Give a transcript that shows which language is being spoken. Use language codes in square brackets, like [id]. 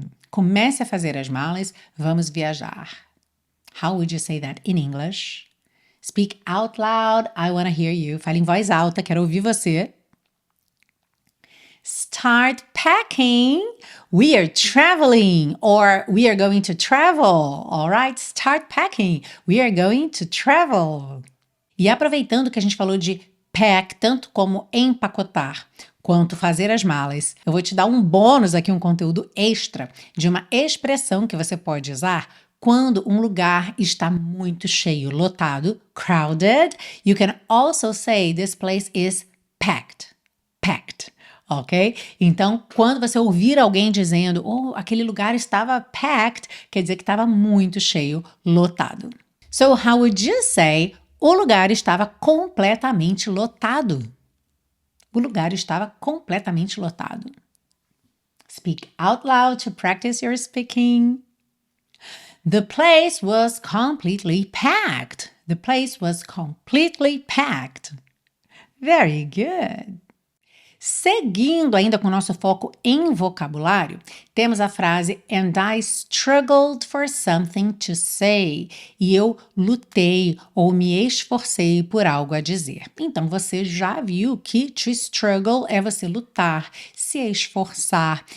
[pt] Comece a fazer as malas, vamos viajar. [en] How would you say that in English? Speak out loud. I want to hear you. [pt] Fale em voz alta. Quero ouvir você. [en] Start packing. We are traveling, or we are going to travel. All right? Start packing. We are going to travel. [pt] E aproveitando que a gente falou de pack, tanto como empacotar, quanto fazer as malas, eu vou te dar um bônus aqui, um conteúdo extra de uma expressão que você pode usar quando um lugar está muito cheio, lotado, crowded. [en] You can also say this place is packed. Packed. Ok? [pt] Então, quando você ouvir alguém dizendo, oh, aquele lugar estava packed, quer dizer que estava muito cheio, lotado. [en] So, how would you say, [pt] o lugar estava completamente lotado? O lugar estava completamente lotado. [en] Speak out loud to practice your speaking. The place was completely packed. The place was completely packed. Very good. [pt] Seguindo ainda com o nosso foco em vocabulário, temos a frase [en] And I struggled for something to say. [pt] E eu lutei ou me esforcei por algo a dizer. Então, você já viu que to struggle é você lutar, se esforçar.